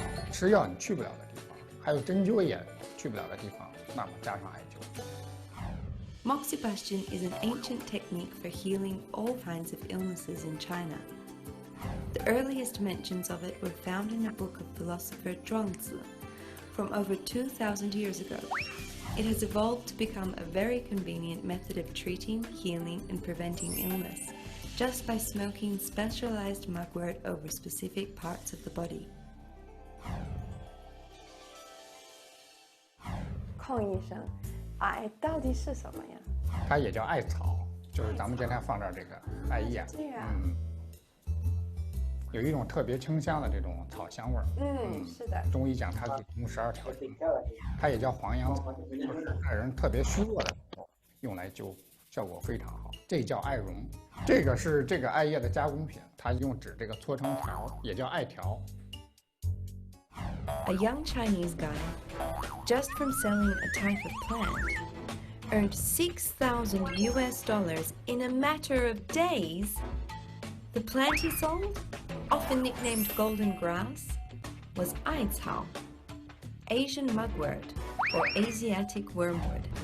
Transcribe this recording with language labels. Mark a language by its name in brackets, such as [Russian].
[Chinese] 吃药你去不了的地方，还有针灸也去不了的地方，那么加上艾灸。 [English] Moxibustion is an ancient technique for healing all kinds of illnesses in China. The earliest mentions of it were found in a book of philosopher Zhuangzi from over 2,000 years ago. It has evolved to become a very convenient method of treating, healing, and preventing illness, just by smoking specialized mugwort over specific parts of the body. [Chinese] 邝医生，艾到底是什么呀？它也叫艾草，就是咱们今天放这儿这个艾叶。对呀。有一种特别清香的这种草香味儿。是的。中医讲它可以通12条经，它也叫黄杨草，就是爱人特别虚弱的时候用来灸，效果非常好。这叫艾绒，这个是这个艾叶的加工品，它用纸这个搓成条，也叫艾条。 [English] A young Chinese guy, just from selling a type of plant, earned $6,000 US in a matter of days. The plant he sold, often nicknamed golden grass, was Aicao, Asian mugwort or Asiatic wormwood.